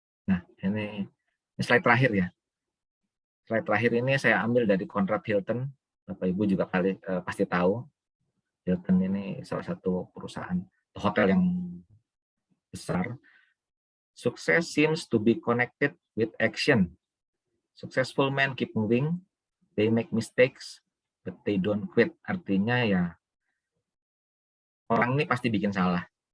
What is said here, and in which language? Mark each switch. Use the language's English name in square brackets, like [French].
[Indonesian] Nah, ini slide terakhir ya. Slide terakhir ini saya ambil dari Conrad Hilton. Bapak Ibu juga pasti tahu. Hilton ini salah satu perusahaan hotel yang besar. [English] Success seems to be connected with action. Successful men keep moving, they make mistakes, but they don't quit. [Indonesian] Artinya ya, orang ini pasti bikin salah.